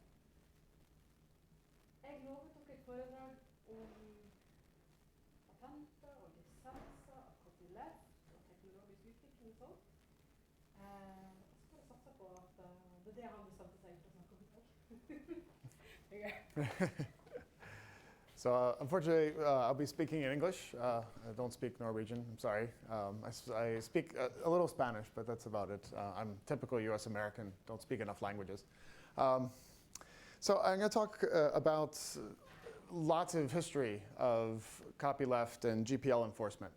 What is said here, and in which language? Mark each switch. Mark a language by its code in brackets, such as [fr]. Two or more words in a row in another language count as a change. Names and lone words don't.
[no] Jeg lovet dere et foredrag om patenter og lisenser og Copyleft og teknologisk utvikling og sånt. Så får jeg satse på at det er det han bestemte seg for å snakke om i dag. [en] So unfortunately, I'll be speaking in English. I don't speak Norwegian, I'm sorry. I speak a little Spanish, but that's about it. I'm typical US American, don't speak enough languages. So I'm going to talk about lots of history of copyleft and GPL enforcement.